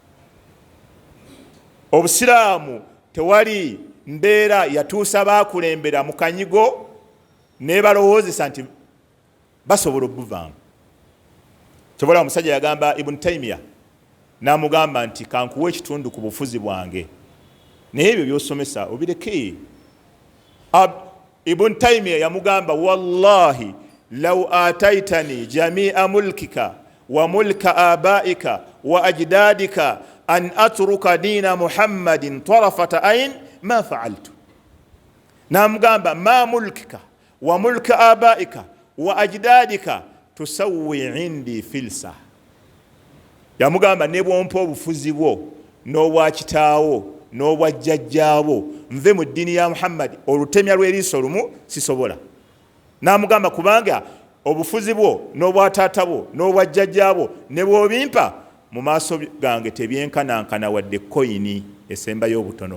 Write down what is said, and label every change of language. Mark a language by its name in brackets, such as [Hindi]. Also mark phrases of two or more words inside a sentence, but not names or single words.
[Ganda] Obusiraamu tewali mbeera yatuusa baakulembera mu kanyigo ne balowoozesa nti basobola obuvaamu. Kyobola omusajja yagamba Ibn Taymiyyah, n'amugamba nti kankuwa ekitundu ku bufuzi bwange, naye ebyo by'osomesa obireke. [Arabic] Ibn Taymiyyah yamugamba والله لو أعطيتني جميع ملكك وملك آبائك وأجدادك أن أترك دين محمد طرفة عين ما فعلت. N'amugamba ما ملكك وملك آبائك وأجدادك تسوي عندي فلسا. [Ganda] Yamugamba ne bwompa obufuzi bwo n'obwa kitaawo n'obwa jjajjaabo nve mu ddiini ya Muhammad, olutemya lw'eriiso lumu sisobola. N'amugamba kubanga obufuzi bwo n'obwa taata bwo n'obwa jjajjaabo ne bw'obimpa mu maaso gange tebyenkanankana wadde koyini esembayo obutono.